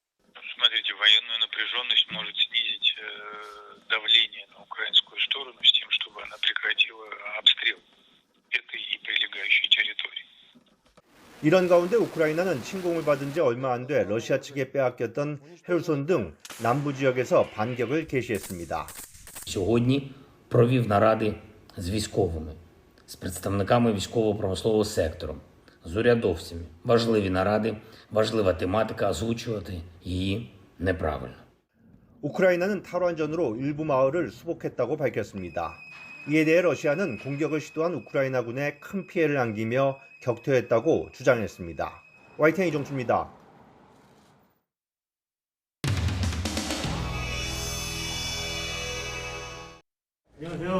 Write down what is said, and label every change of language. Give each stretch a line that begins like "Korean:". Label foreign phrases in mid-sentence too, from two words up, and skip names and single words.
Korean: 이런 가운데 우크라이나는 침공을 받은 지 얼마 안 돼 러시아 측에 빼앗겼던 헤르손 등 남부 지역에서 반격을 개시했습니다.
Ukrainian: Сьогодні провів наради з військовими, з представниками військово-промислового сектору, з урядовцями. Важливі наради, важлива тематика, озвучувати її неправильно.
Korean: 우크라이나는 탈환전으로 일부 마을을 수복했다고 밝혔습니다. 이에 대해 러시아는 공격을 시도한 우크라이나군에 큰 피해를 안기며 격퇴했다고 주장했습니다. YTN 이종수입니다. 안녕하세요.